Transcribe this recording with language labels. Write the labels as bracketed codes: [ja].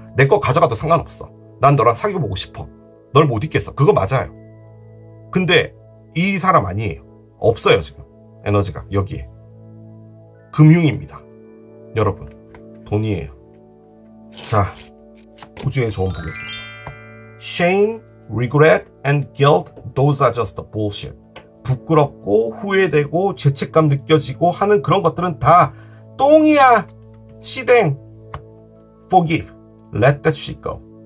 [ko] 내 거 가져가도 상관없어. 난 너랑 사귀어보고 싶어. 널 못 잊겠어. 그거 맞아요. 근데 이 사람 아니에요. 없어요. 지금 에너지가 여기에. 금융입니다, 여러분. 돈이에요. 자, 호주의 조언 보겠습니다. [en] Shame, regret, and guilt, those are just bullshit. [ko] 부끄럽고 후회되고 죄책감 느껴지고 하는 그런 것들은 다 똥이야. 시댕. [en] Forgive, let that shit go.